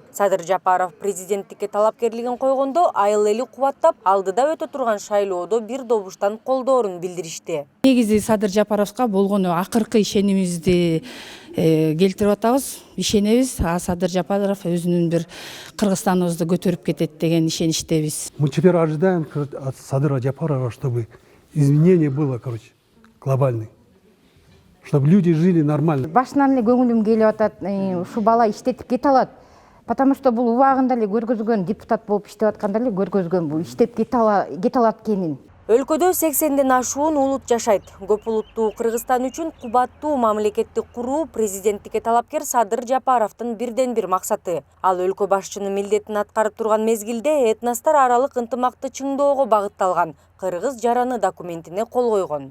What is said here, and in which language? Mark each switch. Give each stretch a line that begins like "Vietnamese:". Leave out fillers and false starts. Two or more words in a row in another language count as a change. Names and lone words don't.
Kyrgyz: Садыр Жапаров президенттикке талапкерлигин койгондо айыл эли кубаттап, алдыда өтө турган шайлоодо бир добуштан колдоорун билдиришти. Негизи Садыр Жапаровго болгону акыркы ишенимизди келтирип атабыз, ишенебиз. Садыр Жапаров өзүнүн бир Кыргызстаныбызды көтөрүп кетет деген ишеничтебиз.
Russian: Мы теперь ожидаем от Садыра Жапарова, чтобы изменение было, глобальное. Чтобы люди жили нормально.
Kyrgyz: Башынан эле көңүлүм келип атат, ушу бала иштетип кете алат.
Russian: Потому что
Kyrgyz: бул убагында эле көргөзгөн, депутат болуп иштеп атканда эле көргөзгөн, бул иштеп кете алат экенин. Өлкөдө 80ден ашуун улут жашайт. Көп улуттуу Кыргызстан үчүн кубаттуу мамлекетти куруу президенттикке талапкер Садыр Жапаровдун бирден бир максаты. Ал өлкө башчынын милдетин аткарып турган мезгилде этностор аралык ынтымакты чыңоого багытталган Кыргыз жараны документине кол койгон.